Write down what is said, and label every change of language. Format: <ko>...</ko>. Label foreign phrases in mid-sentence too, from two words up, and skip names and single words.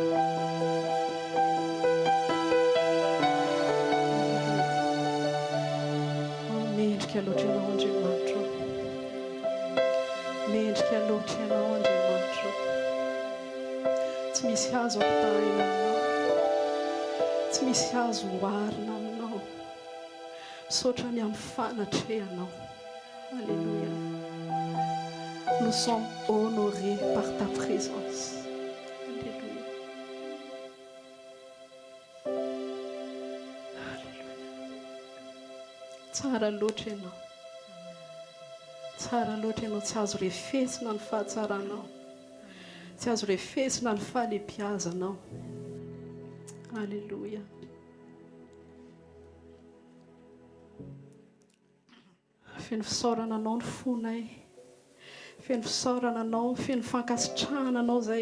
<mg>Mendrika loatra ianao Andriamanitra, mendrika loatra ianao Andriamanitra. Tsy misy hazo ampitahina aminao, tsy misy hazo oharina aminao, misaotra ny amin'ny fanatrehanao.</mg> <fr>Alléluia. Nous sommes honorés par ta présence. Alléluia. Alléluia.</fr> <mg>Tsara loatra ianao, tsara loatra ianao, tsy azo refesina ny fahatsaranao, tsy azo refesina ny fahalebiazanao. Alléluia. Feno fisaorana anao ny fonay, feno fisaorana anao, feno fankasitrahana anao zay.</mg>